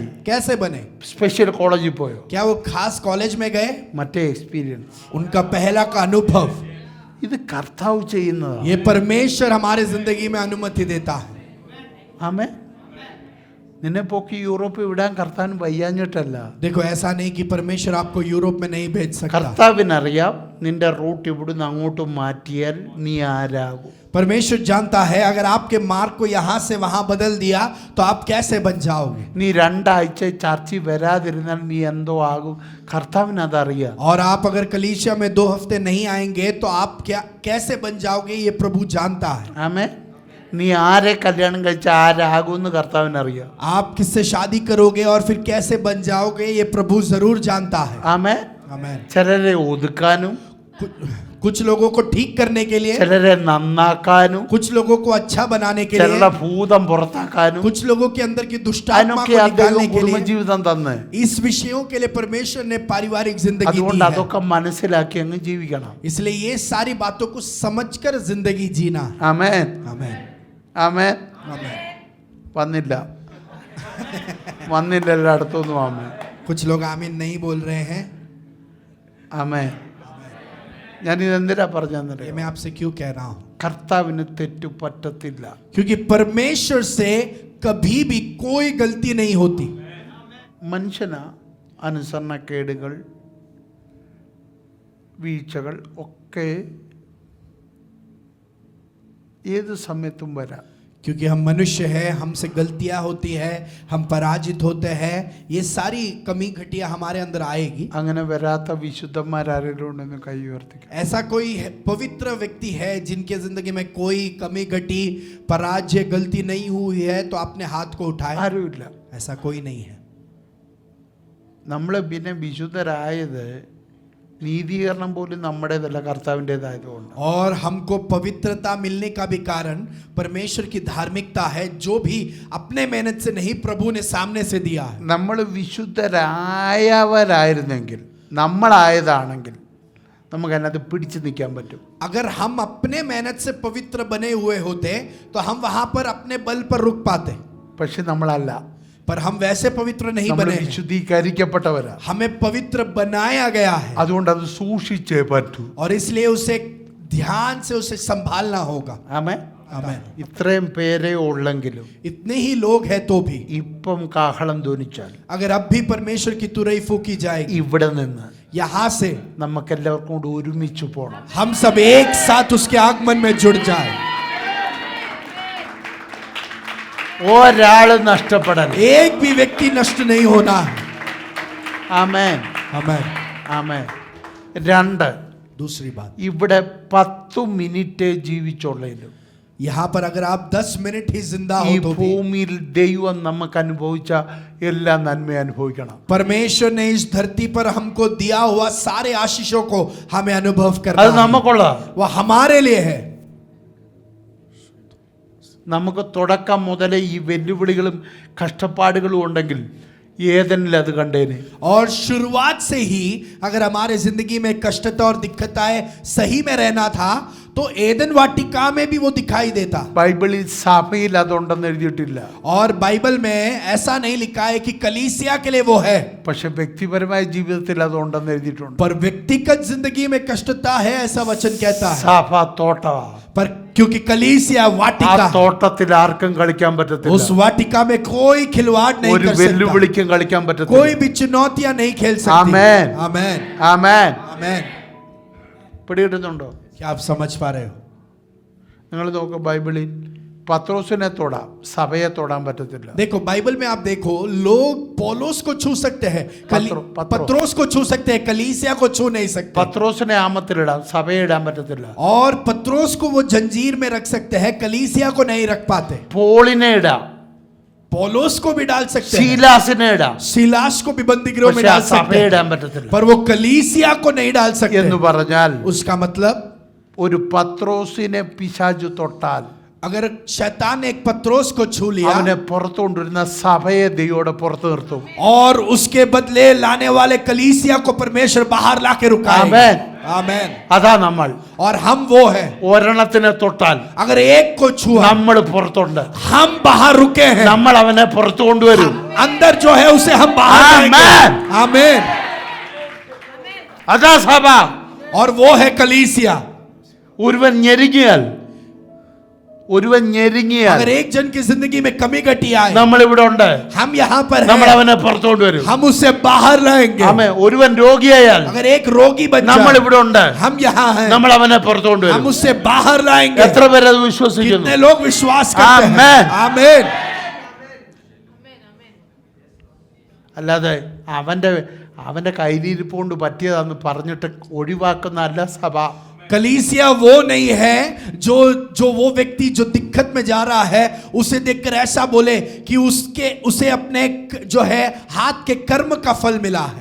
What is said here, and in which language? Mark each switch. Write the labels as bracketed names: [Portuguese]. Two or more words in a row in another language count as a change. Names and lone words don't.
[Hindi] कैसे बने? [Malayalam] സ്പെഷ്യൽ കോളേജിൽ പോയോ? [Hindi] क्या वो खास कॉलेज में गए? [Malayalam] മറ്റേ എക്സ്പീരിയൻസ്. [Hindi] उनका पहला का अनुभव। [Malayalam] ഇത് കർത്താവ് ചെയ്യുന്നതാണ്. [Hindi] ये परमेश्वर हमारे जिंदगी में अनुमति देता है। [Malayalam] ആമേൻ. നിന്നെ പോക്കി യൂറോപ്പിൽ വിടാൻ കർത്താവിന് വയ്യാഞ്ഞിട്ടല്ല. [Hindi] देखो ऐसा नहीं कि परमेश्वर आपको यूरोप में नहीं भेज सकता। [Malayalam] കർത്താവിനറിയാം നിന്റെ റൂട്ട് ഇവിടുന്ന് അങ്ങോട്ട് മാറ്റിയാൽ നീ ആരാകും. [Hindi] परमेश्वर जानता है अगर आपके मार्ग को यहाँ से वहां बदल दिया तो आप कैसे बन जाओगे। [Malayalam] നീ രണ്ടാഴ്ച ചർച്ചിൽ വരാതിരുന്നാൽ നീ എന്തോ ആകും. കർത്താവിന് അതറിയാം. [Hindi] और आप अगर कलीसिया में 2 हफ्ते नहीं आएंगे तो आप क्या कैसे बन जाओगे ये प्रभु जानता है। [Malayalam] ആമേൻ. നീ ആരെ കല്യാണം കഴിച്ച ആരാകുമെന്ന് കർത്താവിനറിയാം. [Hindi] आप किससे शादी करोगे और फिर कैसे बन जाओगे ये प्रभु जरूर जानता है। [Malayalam] ആമേൻ. [Hindi] आमेन। [Malayalam] ചിലരെ ഒതുക്കാനും [Hindi] कुछ लोगों को ठीक करने के लिए, [Malayalam] ചിലരെ നന്നാക്കാനും [Hindi] कुछ लोगों को अच्छा बनाने के [Malayalam] ചിലരുടെ [Hindi] लिए, [Malayalam] ഭൂതം പുറത്താക്കാനും [Hindi] कुछ लोगों के अंदर की दुष्ट आत्मा [Malayalam] അതിനൊക്കെ [Hindi] को [Malayalam] അദ്ദേഹം [Hindi] निकालने के लिए [Malayalam] കുടുംബജീവിതം തന്നെ. [Hindi] इस विषयों के लिए परमेश्वर ने पारिवारिक जिंदगी दी [Malayalam] അതുകൊണ്ട് [Hindi] है। [Malayalam] അതൊക്കെ മനസ്സിലാക്കി അങ്ങ് ജീവിക്കണം. [Hindi] इसलिए ये सारी बातों को समझकर जिंदगी जीना। [Malayalam] ആമേൻ. [Hindi] आमेन। [Malayalam] ആമേൻ. [Hindi] आमेन। [Malayalam] വന്നില്ല വന്നില്ല എല്ലായിടത്തൊന്നും. ആമേൻ. [Hindi] कुछ लोग आमीन नहीं बोल रहे हैं। [Malayalam] ആമേൻ. ഞാനിതെന്തിനാ [Hindi] ये [Malayalam] പറഞ്ഞെന്നറിയാം? [Hindi] मैं आपसे क्यों कह रहा हूँ? [Malayalam] കർത്താവിന് തെറ്റു പറ്റത്തില്ല. [Hindi] क्योंकि परमेश्वर से कभी भी कोई गलती नहीं होती। [Malayalam] മനുഷ്യന് അനുസരണക്കേടുകൾ വീഴ്ചകൾ ഒക്കെ ഏത് സമയത്തും വരാം. [Hindi] क्योंकि हम मनुष्य हैं, हमसे गलतियां होती है, हम पराजित होते हैं, ये सारी कमी घटिया हमारे अंदर आएगी। [Malayalam] അങ്ങനെ വരാത്ത വിശുദ്ധന്മാരാരെങ്കിലും ഉണ്ടെന്ന് കൈ ഉയർത്തിക്കും. [Hindi] ऐसा कोई पवित्र व्यक्ति है जिनके जिंदगी में कोई कमी घटी, पराजय, गलती नहीं हुई है तो अपने हाथ को उठाए। [Malayalam] ആരുമില്ല. [Hindi] ऐसा कोई नहीं है। [Malayalam] നമ്മൾ പിന്നെ വിശുദ്ധരായത് നീതീകരണം പോലും നമ്മുടേതല്ല, കർത്താവിൻ്റെതായതുകൊണ്ട്. [Hindi] और हमको पवित्रता मिलने का भी कारण परमेश्वर की धार्मिकता है, जो भी अपने मेहनत से नहीं प्रभु ने सामने से दिया है। [Malayalam] നമ്മൾ വിശുദ്ധരായവരായിരുന്നെങ്കിൽ, നമ്മളായതാണെങ്കിൽ നമുക്ക് അതിനകത്ത് പിടിച്ചു നിൽക്കാൻ പറ്റും. [Hindi] अगर हम अपने मेहनत से पवित्र बने हुए होते तो हम वहां पर अपने बल पर रुक पाते, [Malayalam] പക്ഷെ നമ്മളല്ല. [Hindi] पर हम वैसे पवित्र नहीं [Malayalam] നമ്മൾ [Hindi] बने हैं। [Malayalam] വിശുദ്ധീകരിക്കപ്പെട്ടവരാ. [Hindi] हमें पवित्र बनाया गया है [Malayalam] അതുകൊണ്ട് അത് സൂക്ഷിച്ചേ പറ്റൂ. [Hindi] और इसलिए उसे ध्यान से उसे संभालना होगा। [Malayalam] ആമേൻ. [Hindi] आमेन। [Malayalam] ഇത്രയും പേരേ ഉള്ളെങ്കിലും [Hindi] इतने ही लोग हैं तो भी [Malayalam] ഇപ്പം കാഹളം ധ്വനിച്ചാൽ [Hindi] अगर अब भी परमेश्वर की तुरई फूकी जाएगी, [Malayalam] ഇവിടെ നിന്ന് [Hindi] यहाँ से [Malayalam] നമുക്കെല്ലാവർക്കും കൂടി ഒരുമിച്ച് പോകണം. [Hindi] हम सब एक साथ उसके आगमन में जुड़ जाए। [Malayalam] ഒരാൾ നഷ്ടപ്പെടരുത്. [Hindi] एक भी व्यक्ति नष्ट नहीं होना है। [Malayalam] ആമേൻ. [Hindi] आमेन। [Malayalam] ആമേൻ. രണ്ട്, [Hindi] दूसरी बात, [Malayalam] ഇവിടെ 10 മിനിറ്റ് ജീവിച്ചുള്ളതിലും [Hindi] यहाँ पर अगर आप 10 मिनट ही जिंदा [Malayalam] ഈ [Hindi] हो तो भी [Malayalam] ഭൂമിയിൽ ദൈവം നമുക്ക് അനുഭവിച്ച എല്ലാ നന്മയും അനുഭവിക്കണം. [Hindi] परमेश्वर ने इस धरती पर हमको दिया हुआ सारे आशीषों को हमें अनुभव [Malayalam] അത് [Hindi] करना है। [Malayalam] നമുക്കുള്ള. [Hindi] वो हमारे लिए है। [Malayalam] നമുക്ക് തുടക്കം മുതലേ ഈ വെല്ലുവിളികളും കഷ്ടപ്പാടുകളും ഉണ്ടെങ്കിൽ ഏതെങ്കിലും അത് കണ്ടേനെ. [Hindi] और शुरुआत से ही अगर हमारे जिंदगी में कष्टता और दिक्कताएं सही में रहना था तो एदन वाटिका में भी वो दिखाई देता। [Malayalam] ബൈബിളിൽ സഭയിൽ അതുണ്ടെന്ന് എഴുതിയിട്ടില്ല. [Hindi] और बाइबल में ऐसा नहीं लिखा है कि कलीसिया के लिए वो है, [Malayalam] പക്ഷെ വ്യക്തിപരമായ ജീവിതത്തിൽ അതുണ്ടെന്ന് എഴുതിയിട്ടുണ്ട്. [Hindi] पर व्यक्तिगत जिंदगी में कष्टता है ऐसा वचन कहता है। [Malayalam] സഭ തോട്ടമാ. [Hindi] पर क्योंकि कलीसिया [Malayalam] ആ [Hindi] वाटिका, [Malayalam] തോട്ടത്തിൽ ആർക്കും കളിക്കാൻ [Hindi] उस [Malayalam] പറ്റത്തില്ല. [Hindi] वाटिका में कोई खिलवाड़ नहीं [Malayalam] ഒരു [Hindi] कर सकता, [Malayalam] വെല്ലുവിളിക്കും കളിക്കാൻ [Hindi] कोई [Malayalam] പറ്റത്തില്ല. [Hindi] भी चुनौतियां नहीं खेल सकती। आमेन। आमेन [Malayalam] ആമേൻ. [Hindi] आमेन। [Malayalam] പിടികിട്ടുന്നുണ്ടോ? [Hindi] क्या आप समझ पा रहे हो? [Malayalam] നിങ്ങൾ നോക്ക്, ബൈബിളിൽ പത്രോസിനെ തൊടാം, സഭയെ തൊടാൻ പറ്റത്തില്ല. [Hindi] देखो बाइबल में आप देखो, लोग पौलुस को छू सकते हैं, पत्रोस को छू सकते हैं, कलीसिया को छू नहीं सकते। [Malayalam] പത്രോസിനെ ആമത്തിലിടാം, സഭയെ ഇടാൻ പറ്റത്തില്ല. [Hindi] और पत्रोस को वो जंजीर में रख सकते हैं, कलीसिया को नहीं रख पाते। [Malayalam] പോളിനെ ഇടാം, [Hindi] पौलुस को भी डाल सकते हैं, [Malayalam] ശീലാസിനെ ഇടാം, [Hindi] सिलास को भी बंदीगृह में [Malayalam] പക്ഷെ ആ [Hindi] डाल सकते [Malayalam] സഭയെ [Hindi] हैं, [Malayalam] ഇടാൻ പറ്റത്തില്ല. [Hindi] पर वो कलीसिया को नहीं डाल सकते। [Malayalam] എന്ന് പറഞ്ഞാൽ [Hindi] उसका मतलब [Malayalam] ഒരു പത്രോസിനെ പിശാചു തൊട്ടാൽ [Hindi] अगर शैतान ने एक पत्रोस को छू लिया, [Malayalam] അവനെ പുറത്തു കൊണ്ടുവരുന്ന സഭയെ ദൈവോടെ പുറത്തു നിർത്തും. [Hindi] और उसके बदले लाने वाले कलीसिया को परमेश्वर बाहर लाके रुकाएगा। [Malayalam] ആമേൻ. [Hindi] आमेन। [Malayalam] അതാ നമ്മൾ. [Hindi] और हम वो है, [Malayalam] ഒരെണ്ണത്തിനെ തൊട്ടാൽ [Hindi] अगर एक को छुआ [Malayalam] നമ്മൾ പുറത്തുണ്ട്. [Hindi] हम बाहर रुके हैं, [Malayalam] നമ്മൾ അവനെ പുറത്തു കൊണ്ടുവരും. [Hindi] अंदर जो है उसे हम बाहर आमेन। लाएंगे। आमेन। [Malayalam] അതാ സഭ. [Hindi] और वो है कलीसिया। [Malayalam] ഒരുവൻ ഞെരുങ്ങിയാൽ [Hindi] अगर एक जन की जिंदगी में कमी घटी आए, [Malayalam] നമ്മൾ ഇവിടെ ഉണ്ട്, [Hindi] हम यहाँ पर [Malayalam] നമ്മൾ [Hindi] हैं, [Malayalam] അവനെ പുറത്തു കൊണ്ടുവരും. [Hindi] हम उसे बाहर लाएंगे। [Malayalam] ആമേൻ. ഒരുവൻ രോഗിയായാൽ [Hindi] अगर एक रोगी बन [Malayalam] നമ്മൾ [Hindi] जाए, [Malayalam] ഇവിടെ ഉണ്ട്, [Hindi] हम यहाँ हैं, [Malayalam] നമ്മൾ അവനെ പുറത്തു [Hindi] हम [Malayalam] കൊണ്ടുവരും. [Hindi] उसे बाहर लाएंगे। [Malayalam] എത്ര പേര് അത് വിശ്വസിക്കുന്നു? [Hindi] कितने लोग विश्वास करते हैं? आमेन। आमेन। [Malayalam] അല്ലാതെ അവന്റെ കയ്യിലിരിപ്പ് കൊണ്ട് പറ്റിയതാന്ന് പറഞ്ഞിട്ട് ഒഴിവാക്കുന്ന അല്ല സഭ. [Hindi] कलीसिया वो नहीं है जो वो व्यक्ति जो दिक्कत में जा रहा है उसे देखकर ऐसा बोले कि उसे अपने जो है हाथ के कर्म का फल मिला है।